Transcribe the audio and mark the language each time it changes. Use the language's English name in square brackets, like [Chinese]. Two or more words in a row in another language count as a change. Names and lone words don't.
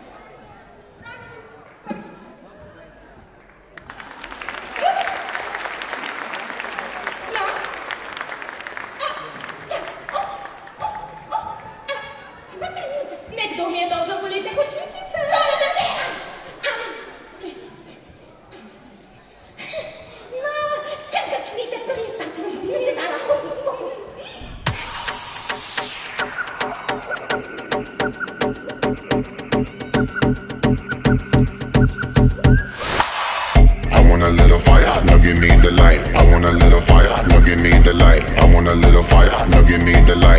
[Slovenian] Nekdo mi je dolžal poletne počitnice. Dole na tega! No, kar začnite plesati, vam bom že dala hokus pokus. [English] I want a little fire, no give me the light. I want a little fire, no give me the light. I want a little fire, no give me the light.